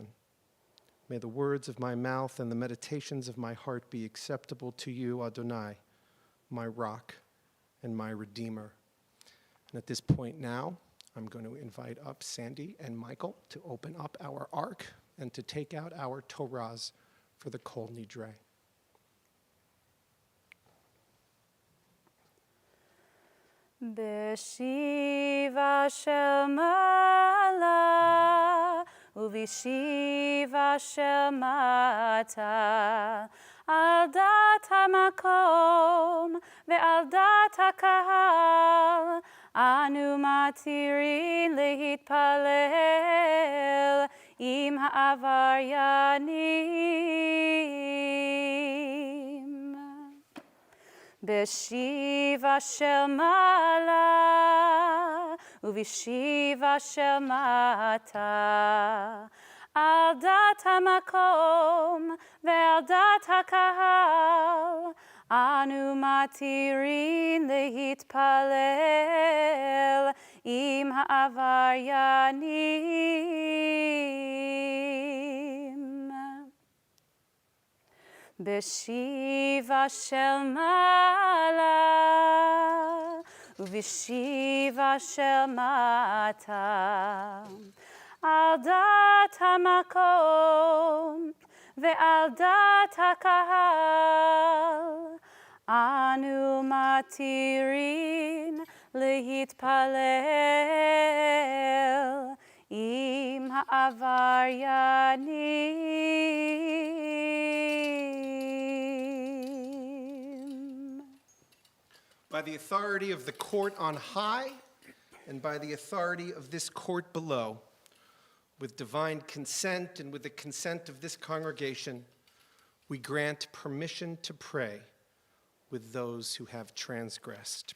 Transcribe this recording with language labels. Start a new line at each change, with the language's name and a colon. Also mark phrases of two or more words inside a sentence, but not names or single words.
English: May the words of my mouth and the meditations of my heart be acceptable to you, Adonai, my rock and my redeemer." And at this point now, I'm going to invite up Sandy and Michael to open up our ark and to take out our Torahs for the Kol Nidre.
Hebrew: בישיבה של מעלה, ובישיבה של מטה, על דעת המקום ועל דעת הקהל, אנו מתירין להתפלל עם העבריינים. בישיבה של מעלה, ובישיבה של מטה, על דעת המקום ועל דעת הקהל, אנו מתירין להתפלל עם העבריינים. בישיבה של מעלה, ובישיבה של מטה, על דעת המקום ועל דעת הקהל, אנו מתירין להתפלל עם העבריינים.
English: By the authority of the court on high and by the authority of this court below, with divine consent and with the consent of this congregation, we grant permission to pray with those who have transgressed.